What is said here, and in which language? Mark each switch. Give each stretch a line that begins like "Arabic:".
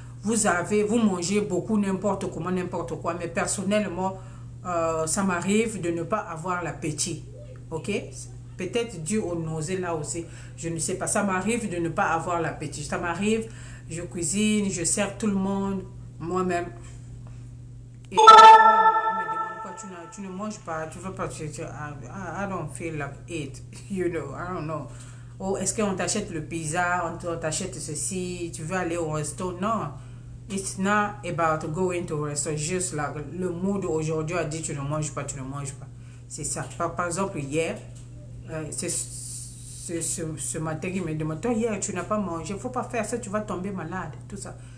French: Vous mangez beaucoup n'importe comment, n'importe quoi. Mais personnellement, ça m'arrive de ne pas avoir l'appétit. Ok? Peut-être dû aux nausées là aussi. Je ne sais pas. Ça m'arrive de ne pas avoir l'appétit. Ça m'arrive, je cuisine, je sers tout le monde, moi-même. Et on me demande quoi, tu ne manges pas, tu veux pas,
English: I don't feel like it, you know, I don't know.
French: Oh, est-ce qu'on t'achète le pizza, on t'achète ceci, tu veux aller au resto? Non,
English: it's not about going to a resto,
French: juste là, le mood aujourd'hui a dit tu ne manges pas, tu ne manges pas. C'est ça. Par exemple, hier, c'est ce matin qui me demande, toi hier tu n'as pas mangé, il ne faut pas faire ça, tu vas tomber malade, tout ça.